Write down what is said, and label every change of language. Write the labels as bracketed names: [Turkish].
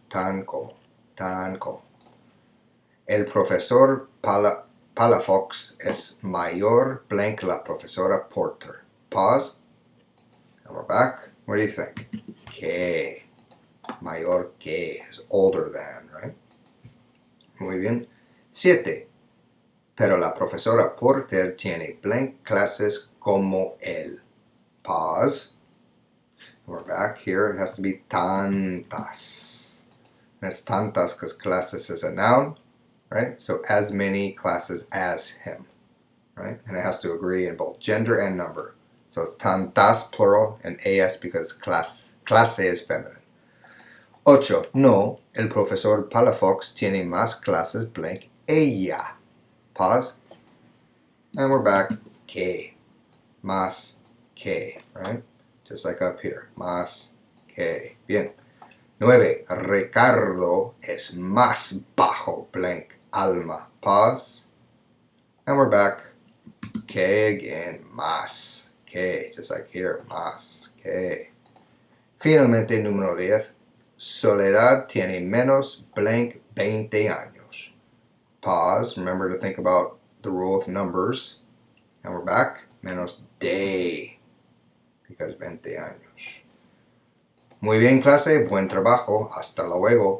[Spanish] Tan como. Tan como. El profesor Palafox es mayor blank la profesora Porter. [English] Pause. And we're back. What do you think? [Spanish] Que. Mayor que [English] is older than, right? [Spanish] Muy bien. 7. Pero la profesora Porter tiene blank clases como él. [English] Pause. We're back here. It has to be tantas. And it's tantas because classes is a noun, right? So as many classes as him, right? And it has to agree in both gender and number. So it's tantas plural and as because clase is feminine. 8. [Spanish] No, el profesor Palafox tiene más clases blank ella. [English] Pause. And we're back. Que. [Spanish] Más que, [English] right? Just like up here. [Spanish] Más que. Bien. 9. Ricardo es más bajo blank Alma. [English] Pause. And we're back. Que again. [Spanish] Más que. [English] Just like here. [Spanish] Más que. Finalmente, número 10. Soledad tiene menos blank 20 años. [English] Pause. Remember to think about the rule of numbers. And we're back. [Spanish] Menos de. Because 20 años. Muy bien, clase. Buen trabajo. Hasta luego.